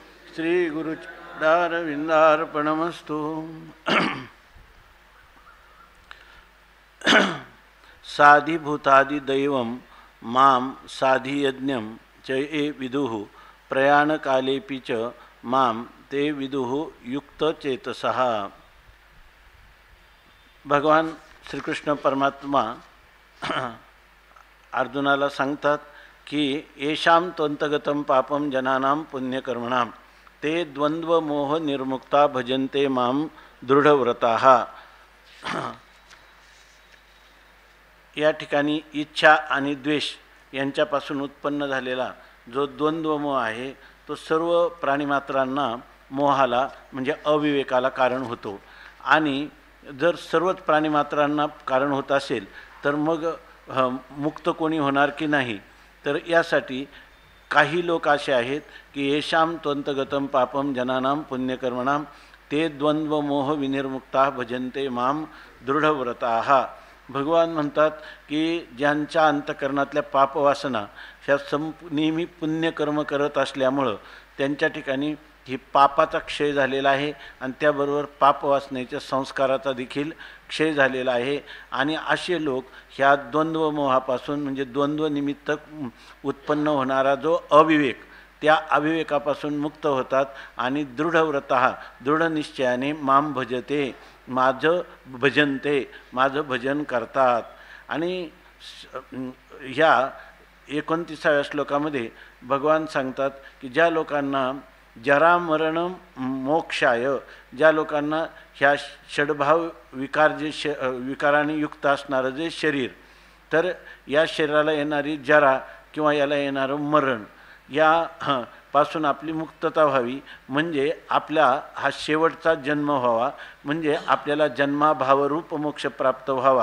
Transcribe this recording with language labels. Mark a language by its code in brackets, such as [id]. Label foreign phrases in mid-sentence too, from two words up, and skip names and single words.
[sa] श्रीगुरुचरणारविन्दार्पणमस्तु। साधिभूतादिदैवं मां साधियज्ञं च ये विदुः प्रयाणकालेऽपि च मां ते विदुः युक्तचेतसः। [mr] भगवान श्रीकृष्ण परमात्मा अर्जुनाला सांगतात की [sa] येषां त्वन्तगतं पापं जनानां पुण्यकर्मणां ते द्वंद्वमोह निर्मुक्ता भजन्ते मां दृढव्रताः। [mr] या ठिकाणी इच्छा आणि द्वेष यांच्यापासून उत्पन्न झालेला जो द्वंद्वमोह आहे तो सर्व प्राणीमात्रांना मोहाला म्हणजे अविवेकाला कारण होतो। आणि जर सर्वच प्राणीमात्रांना कारण होत असेल तर मग मुक्त कोणी होणार की नाही। तर यासाठी काही लोक असे आहेत की [sa] येषां त्वन्तगतं पापं जनानां पुण्यकर्मणां ते द्वंद्वमोह विनिर्मुक्ता भजन्ते मां दृढव्रताः। [mr] भगवान म्हणतात की ज्यांच्या अंतकरणातल्या पापवासना ह्या नेहमी पुण्यकर्म करत असल्यामुळं त्यांच्या ठिकाणी ही पापाचा क्षय झालेला आहे आणि त्याबरोबर पापवासनेच्या संस्काराचा देखील क्षय झालेला आहे। आणि असे लोक ह्या द्वंद्वमोहापासून म्हणजे द्वंद्वनिमित्त उत्पन्न होणारा जो अविवेक त्या अविवेकापासून मुक्त होतात आणि दृढव्रतः दृढ निश्चयाने [sa] माम भजते [mr] माझं भजनते माझं भजन करतात। आणि ह्या 29व्या श्लोकामध्ये भगवान सांगतात की ज्या लोकांना [sa] जरा मरण मोक्षाय [mr] ज्या लोकांना ह्या षडभाव विकार जे विकाराने युक्त असणारं जे शरीर तर या शरीराला येणारी जरा किंवा याला येणारं मरण या पासून आपली मुक्तता व्हावी म्हणजे आपला हा शेवटचा जन्म व्हावा म्हणजे आपल्याला जन्माभावरूप मोक्ष प्राप्त व्हावा।